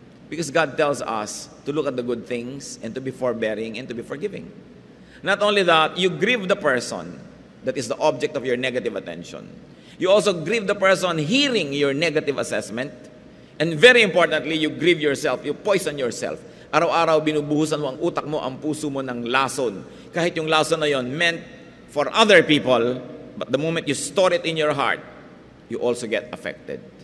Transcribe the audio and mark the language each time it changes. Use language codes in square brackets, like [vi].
[en] Because God tells us to look at the good things and to be forbearing and to be forgiving. Not only that, you grieve the person that is the object of your negative attention. You also grieve the person hearing your negative assessment. And very importantly, you grieve yourself. You poison yourself. [tl] Araw-araw binubuhusan mo ang utak mo, ang puso mo ng lason. Kahit yung lason na yon [en] meant for other people, but the moment you store it in your heart, you also get affected.